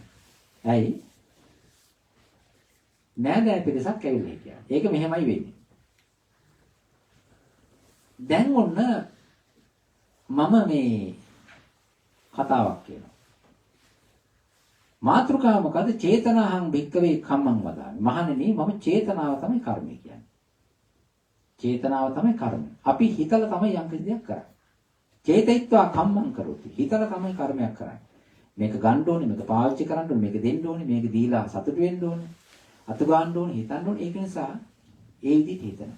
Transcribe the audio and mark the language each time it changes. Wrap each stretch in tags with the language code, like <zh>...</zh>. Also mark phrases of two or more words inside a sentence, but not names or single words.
<si>ඇයි? නෑදෑ පිටසක් ඇවිල්ලා හිටියා. ඒක මෙහෙමයි වෙන්නේ. දැන් ඔන්න මම මේ කතාවක් කියනවා. මාතෘකාව මොකද?</si> <pi>චේතනාහං භික්කවේ කම්මං වදාමි.</pi> <si>මහණෙනි මම චේතනාව තමයි කර්මය කියන්නේ. චේතනාව තමයි කර්මය. අපි හිතලා තමයි යම් කිසි දෙයක් කරන්නේ.</si> <pi>චේතයිත්වා කම්මං කරොති.</pi> <si>හිතලා තමයි කර්මයක් කරන්නේ. මේක ගන්න ඕනේ, මේක පාවිච්චි කරන්න ඕනේ, මේක දෙන්න ඕනේ, මේක දීලා සතුටු වෙන්න ඕනේ. අතු ගන්න ඕනේ, හිතන්න ඕනේ. ඒක නිසා ඒ විදිහට හිතනවා.</si>